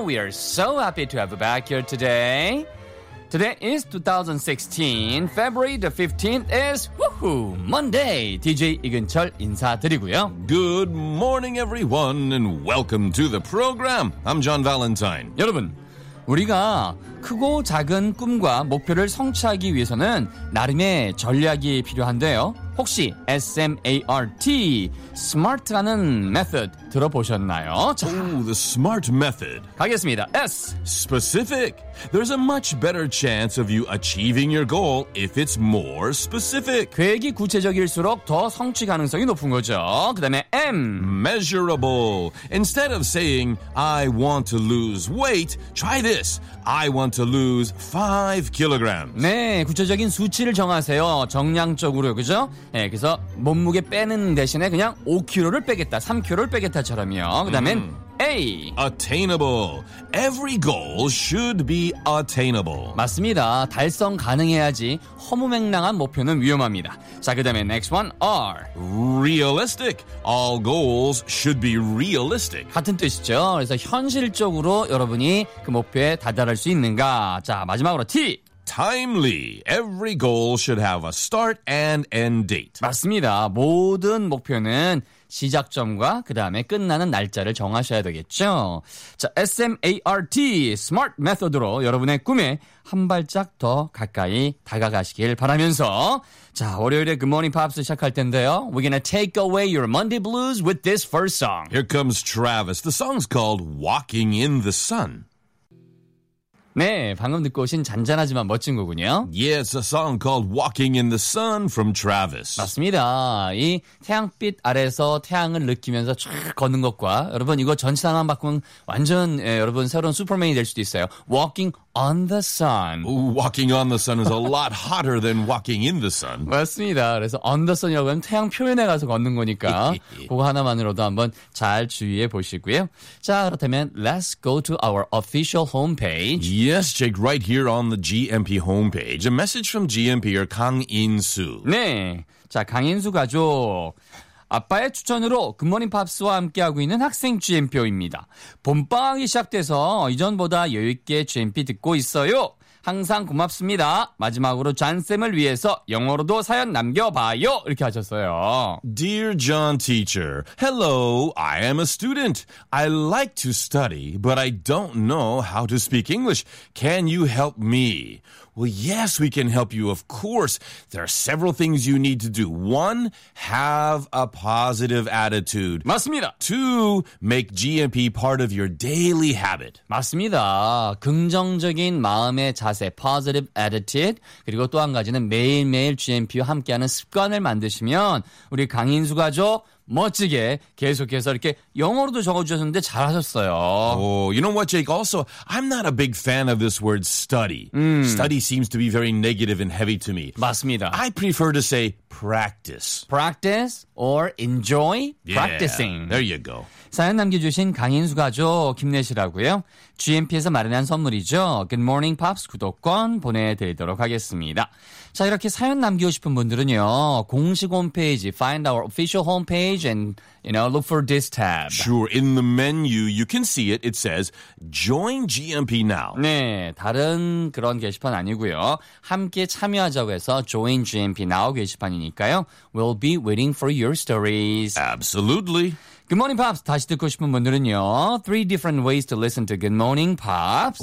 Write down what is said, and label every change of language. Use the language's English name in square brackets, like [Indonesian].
[English] We are so happy to have you back here today. Today is 2016, February the 15th is woohoo, Monday. [Korean] DJ 이근철 인사드리고요. [English] Good morning everyone and welcome to the program. I'm John Valentine. [Korean] 여러분, 우리가 크고 작은 꿈과 목표를 성취하기 위해서는 나름의 전략이 필요한데요. 혹시 SMART, SMART라는 method 들어보셨나요? [English] 자, Ooh, the SMART method. [Korean] 가겠습니다. S. [English] Specific. There's a much better chance of you achieving your goal if it's more specific. [Korean] 계획이 구체적일수록 더 성취 가능성이 높은 거죠. 그 다음에 M. [English] Measurable. Instead of saying, I want to lose weight, try this. I want to lose 5 kilograms. [Korean] 네, 구체적인 수치를 정하세요. 정량적으로요, 그죠? 예, 네, 그래서 몸무게 빼는 대신에 그냥 5kg를 빼겠다, 3kg를 빼겠다처럼요. 그다음엔 A. [English] Attainable. Every goal should be attainable. [Korean] 맞습니다. 달성 가능해야지 허무맹랑한 목표는 위험합니다. 자, 그 다음에 [English] next one, [Korean] R. [English] Realistic. All goals should be realistic. [Korean] 같은 뜻이죠. 그래서 현실적으로 여러분이 그 목표에 다다를 수 있는가. 자, 마지막으로 T. [English] Timely. Every goal should have a start and end date. [Korean] 맞습니다. 모든 목표는 시작점과 그 다음에 끝나는 날짜를 정하셔야 되겠죠. 자, SMART, SMART 메소드로 여러분의 꿈에 한 발짝 더 가까이 다가가시길 바라면서 자, 월요일에 Good Morning Pops 시작할 텐데요. [English] We're gonna take away your Monday blues with this first song. Here comes Travis. The song's called Walking in the Sun. [Korean] 네, 방금 듣고 오신 잔잔하지만 멋진 거군요. [English] Yeah, it's a song called Walking in the Sun from Travis. [Korean] 맞습니다. 이 태양빛 아래서 태양을 느끼면서 쭉 걷는 것과 여러분 이거 전치사만 바꾸면 완전 예, 여러분 새로운 슈퍼맨이 될 수도 있어요. [English] Walking on the Sun. Ooh, walking on the Sun is a lot hotter than walking in the Sun. [Korean] 맞습니다. 그래서 [English] on the Sun [Korean] 이라고 하면 태양 표면에 가서 걷는 거니까 그거 하나만으로도 한번 잘 주의해 보시고요. 자, 그렇다면 [English] Let's go to our official homepage. Yes, Jake, right here on the GMP homepage. A message from GMP-er Kang In-su. [Korean] 네, 자, 강인수 가족. 아빠의 추천으로 굿모닝 팝스와 함께하고 있는 학생 GMP입니다. 봄방학이 시작돼서 이전보다 여유있게 GMP 듣고 있어요. 항상 고맙습니다. 마지막으로 잔쌤을 위해서 영어로도 사연 남겨봐요. 이렇게 하셨어요. [English] Dear John teacher, hello, I am a student. I like to study, but I don't know how to speak English. Can you help me? Well, yes, we can help you, of course. There are several things you need to do. One, have a positive attitude. [Korean] 맞습니다. [English] Two, make GMP part of your daily habit. [Korean] 맞습니다. 긍정적인 마음의 자세, [English] positive attitude. [Korean] 그리고 또 한 가지는 매일매일 GMP와 함께하는 습관을 만드시면 우리 강인수 가족 멋지게 계속해서 이렇게 영어로도 적어주셨는데 잘하셨어요. [English] Oh, you know what, Jake? Also, I'm not a big fan of this word study. Study seems to be very negative and heavy to me. [Korean] 맞습니다. [English] I prefer to say practice. Practice or enjoy practicing. Yeah, there you go. [Korean] 사연 남겨주신 강인수 가족 김내시라고요. GMP에서 마련한 선물이죠. Good Morning Pops 구독권 보내드리도록 하겠습니다. 자, 이렇게 사연 남기고 싶은 분들은요. 공식 홈페이지, [English] find our official homepage and, you know, look for this tab. Sure, in the menu, you can see it. It says, join GMP now. [Korean] 네, 다른 그런 게시판 아니고요. 함께 참여하자고 해서 join GMP now 게시판이니까요. [English] We'll be waiting for your stories. Absolutely. Good Morning Pops. [Korean] 다시 듣고 싶은 분들은요. [English] Three different ways to listen to Good Morning Pops.